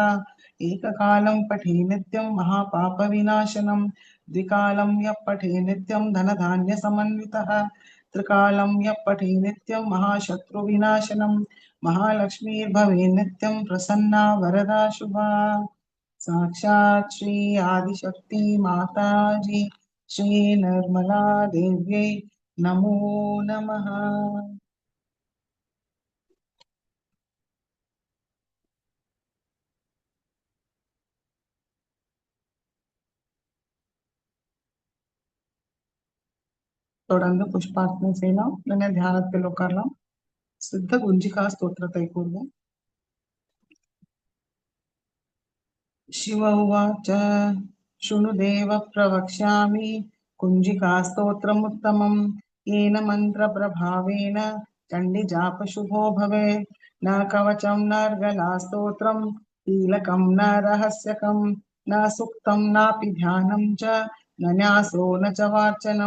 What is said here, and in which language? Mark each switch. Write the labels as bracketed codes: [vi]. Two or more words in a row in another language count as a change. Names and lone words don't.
[sa] एककालं पठे नित्यं महापापविनाशनं द्विकालं यः पठे नित्यं धनधान्यसमन्वितः त्रिकालं यः पठे नित्यं महाशत्रुविनाशनं महालक्ष्मीर्भवे नित्यं प्रसन्ना वरदा शुभा। साक्षात् श्री आदिशक्ति माताजी श्री निर्मला देव्यै नमो नमः। [ta] தொடர்ந்து புஷ்பார்ச்சனை செய்யலாம். இல்லைன்னா தியானத்தில் உட்காரலாம். சித்த குஞ்சிகா ஸ்தோத்திரத்தை கூறுவோம். [sa] शिव उवाच शृणु देव प्रवक्ष्यामि कुञ्जिका स्तोत्रमुत्तमम् येन मन्त्रप्रभावेन चण्डीजापशुभो भवेत्। न कवचं नर्गला स्तोत्रं कीलकं न रहस्यकं न सुक्तं नापि ध्यानं च न न्यासो न च वार्चनं।